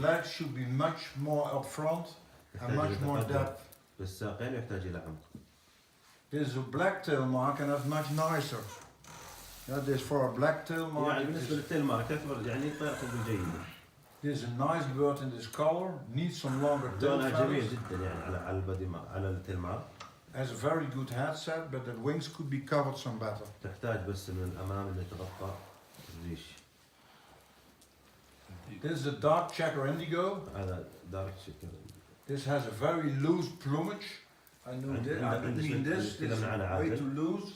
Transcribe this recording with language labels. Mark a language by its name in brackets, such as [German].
[English] legs should be much more up front and much more depth. [Arabic] بالساقين يحتاج الى عمق. [English] This is a black tail mark and that's much nicer. Yeah, this for a black tail mark. [Arabic] يعني بالنسبه للتيل مارك تعتبر يعني طيرته جيده. [English] This is a nice bird in this color. Needs some longer tail [Arabic] لونها جميل [English] feathers. [Arabic] جدا يعني على البادي على التيل مارك. [English] Has a very good headset, but the wings could be covered some better. [Arabic] تحتاج بس من الامام انه يتغطى الريش. [English] This is a dark checker indigo. [Arabic] هذا دارك شكل. [English] This has a very loose plumage I mean this is way too loose.